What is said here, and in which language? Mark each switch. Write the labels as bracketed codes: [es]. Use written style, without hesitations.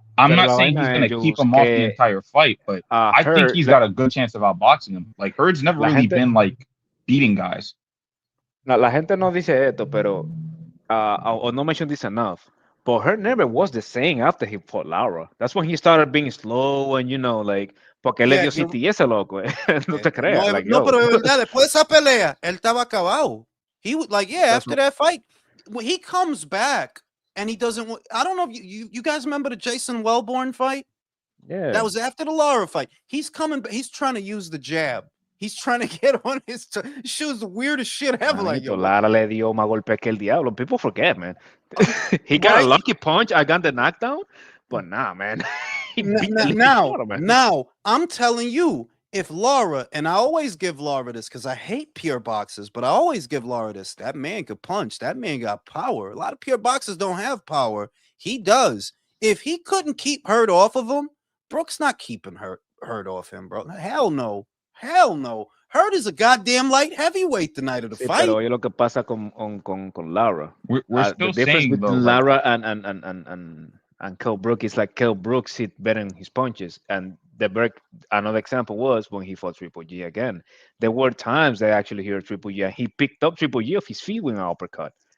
[en] I'm not saying he's going to keep him off the entire fight, but I think he's got a good chance of outboxing him. Like Hurd's never really been like beating guys. [es] La gente no dice esto, pero [en] or no mention this enough. But Hurd never was the same after he fought Lara. That's when he started being slow and, like, [es] porque le dio CTS, loco. No te creas. No, pero de verdad, después de esa pelea, él estaba acabado. [en] He was like, after that fight, when he comes back and he doesn't, I don't know if you guys remember the Jason Wellborn fight? Yeah. That was after the Lara fight. He's trying to use the jab. He's trying to get on his shoes, the weirdest shit ever. Like, [es] Lara le dio más golpe que el diablo. [en] People forget, man. He got a lucky punch. I got the knockdown, but nah, man. Now, I'm telling you, if Lara, and I always give Lara this because I hate pure boxers, but I always give Lara this. That man could punch. That man got power. A lot of pure boxers don't have power. He does. If he couldn't keep Hurd off of him, Brook's not keeping Hurd off him, bro. Hell no. Hell no. Hurd is a goddamn light heavyweight the night of the fight. [es] Pero oye lo que pasa con Lara. [en] We're still the difference saying, between though, Lara and Kell Brook is like Kell Brook hit better in his punches. And another example was when he fought Triple G again. There were times that I actually heard Triple G and he picked up Triple G off his feet with an uppercut.